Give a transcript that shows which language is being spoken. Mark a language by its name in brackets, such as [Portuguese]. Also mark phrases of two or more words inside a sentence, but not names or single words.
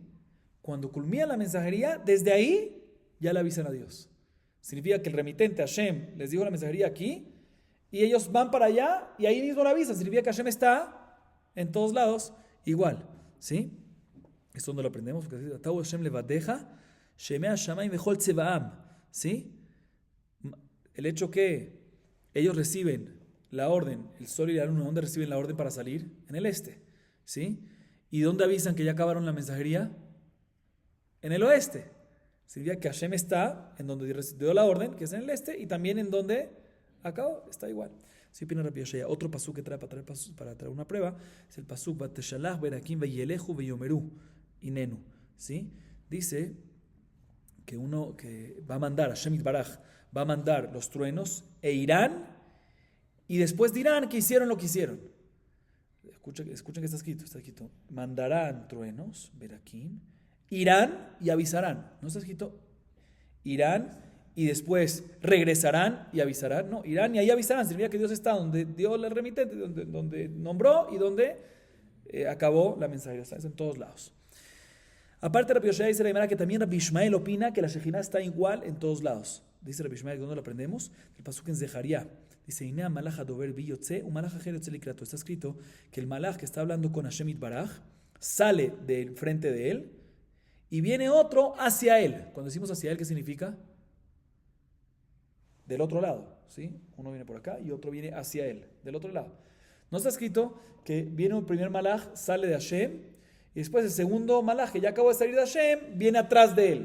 [Spanish] Cuando culmina la mensajería, desde ahí ya le avisan a Dios. Significa que el remitente Hashem les dijo la mensajería aquí, y ellos van para allá y ahí mismo la avisan. Significa que Hashem está en todos lados igual, ¿sí? Esto es donde lo aprendemos, porque dice, [Hebrew] אתה השם לבדך, שמי שמים וכל צבאם, [Spanish] ¿sí? El hecho que ellos reciben la orden, el sol y la luna, ¿dónde reciben la orden para salir? En el este, ¿sí? ¿Y dónde avisan que ya acabaron la mensajería? En el oeste. Significa que Hashem está en donde dio la orden, que es en el este, y también en donde acabó, está igual. Si opina Rabbi Yoshaya, otro pasuk que trae para traer una prueba, es el pasuk [Hebrew] ותשלח ברקים וילכו ויאמרו הננו, [Spanish] ¿sí? Dice que va a mandar, [Hebrew] השם יתברך, [Spanish] va a mandar los truenos e irán, y después dirán que hicieron lo que hicieron. Escuchen que está escrito, mandarán truenos, berakim, irán y avisarán. No está escrito, irán y después regresarán y avisarán. No, irán y ahí avisarán. Significa que Dios está donde dio el remitente, donde nombró y donde acabó la mensajería. Está en todos lados. Aparte, Rabbi Yoshaya dice la Gemara que también Rabbi Ishmael opina que la Shejina está igual en todos lados. Dice Rabbi Ishmael, ¿dónde lo aprendemos? El pasuk en Zeharia. Dice, [Hebrew] הנה מלאך הדבר בי יצא, ומלאך אחר יצא לקראתו. [Spanish] Está escrito que el malach que está hablando con [Hebrew] השם יתברך [Spanish] sale del frente de él y viene otro hacia él. Cuando decimos hacia él, ¿qué significa? Del otro lado, ¿sí? Uno viene por acá y otro viene hacia él, del otro lado. No está escrito que viene un primer malach, sale de Hashem, y después el segundo malach, que ya acabó de salir de Hashem, viene atrás de él.